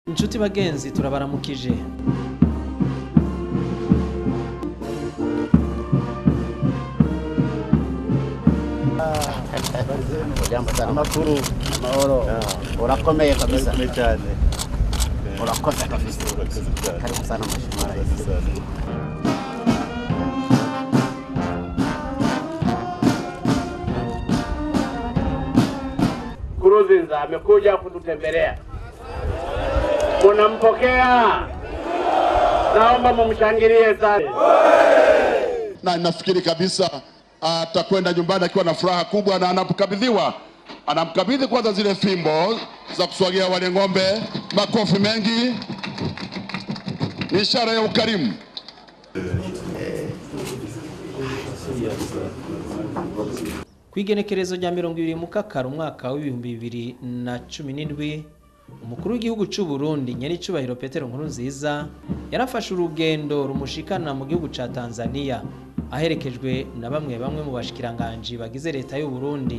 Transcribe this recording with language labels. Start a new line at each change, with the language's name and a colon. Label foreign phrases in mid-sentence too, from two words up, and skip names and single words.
Kinyarwanda: Nshuti bagenzi turabaramukije.
Swahili: Jambo sana makuru mahoro
Kinyarwanda: urakomeye kabisa cyane urakoze
Swahili: kabisa karibu sana mheshimiwa rais. Nkurunziza amekuja kututembelea, munampokea? Naomba mumshangilie sana. Na nafikiri kabisa atakwenda nyumbani akiwa na furaha kubwa, na anamkabidhi kwanza zile fimbo za kuswagia wale ng'ombe. Makofi mengi, ishara ya ukarimu.
Rundi: Kwigenekerezo rya 20 Mukakara umwaka wa 2017 umukuru w'igihugu cy'u Burundi nyaricubahiro Pierre Nkurunziza yarafashe urugendo rumushikana mu gihugu ca Tanzania aherekejwe na bamwe mu bashikiranganje bagize leta y'u Burundi.